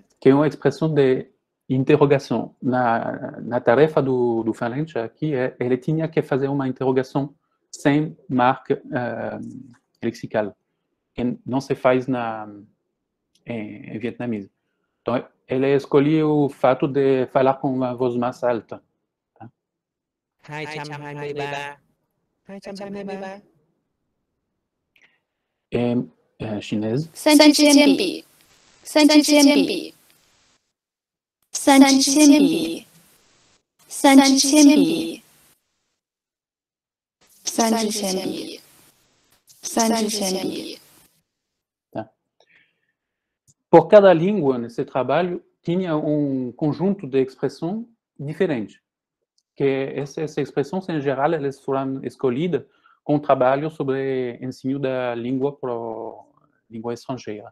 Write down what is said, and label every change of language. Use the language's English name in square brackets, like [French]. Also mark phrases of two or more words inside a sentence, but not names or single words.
[Portuguese] que é uma expressão de interrogação. Na tarefa do falante aqui, ele tinha que fazer uma interrogação sem marca lexical, que não se faz em vietnamês. Então, ele escolheu o fato de falar com uma voz mais alta. 223 223 em chinês, [Chinese] 三支铅笔，三支铅笔，三支铅笔，三支铅笔，三支铅笔，三支铅笔。 [Portuguese] Por cada língua nesse trabalho tinha um conjunto de expressões diferentes, que essas expressões em geral elas foram escolhidas com o trabalho sobre ensino da língua para língua estrangeira.